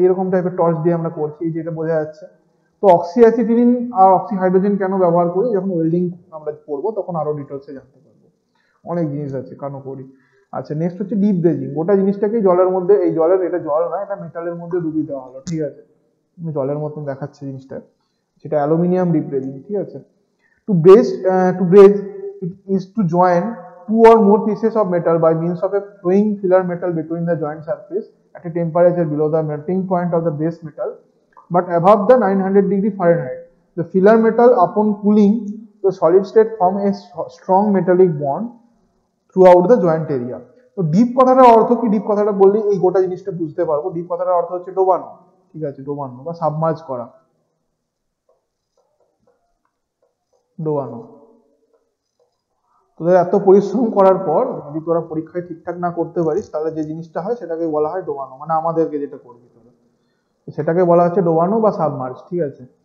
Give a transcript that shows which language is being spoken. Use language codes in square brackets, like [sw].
[bn] এরকম টাইপের টর্চ দিয়ে আমরা করছি, এই যে এটা বোঝা যাচ্ছে। তো অক্সি অ্যাসিটিলিন আর অক্সি হাইড্রোজেন কেন ব্যবহার করি, যখন ওয়েল্ডিং আমরা করবো তখন আরো ডিটেলসে জানতে পারবো, অনেক জিনিস আছে কেন করি। আচ্ছা, নেক্সট হচ্ছে ডিপ ব্রেজিং। গোটা জিনিসটাকে জলের মধ্যে, এই জলের, এটা জল না, এটা মেটালের মধ্যে ডুবিয়ে দেওয়া হলো, ঠিক আছে। জলের মতন দেখাচ্ছে জিনিসটা, সেটা অ্যালুমিনিয়াম ডিপ ব্রেজিং, ঠিক আছে। [en] To braze it is to join two or more pieces of metal by means of a flowing filler metal between the joint surface at a temperature below the melting point of the base metal but above the 900 Fahrenheit. The filler metal, upon cooling the solid state, form a strong metallic bond throughout the joint area. [bn] তো deep কথাটার অর্থ কি, deep কথাটা বললে এই গোটা জিনিসটা বুঝতে পারবো। ডিপ কথাটার অর্থ হচ্ছে ডোবানো, ঠিক আছে, ডোবানো বা সাবমার্জ করা, ডোবানো। তোদের এত পরিশ্রম করার পর যদি তোরা পরীক্ষায় ঠিকঠাক না করতে পারিস, তাহলে যে জিনিসটা হয় সেটাকে বলা হয় ডোবানো, মানে আমাদেরকে যেটা করবি তোরা, সেটাকে বলা হচ্ছে ডোবানো বা সাবমার্জ, ঠিক আছে।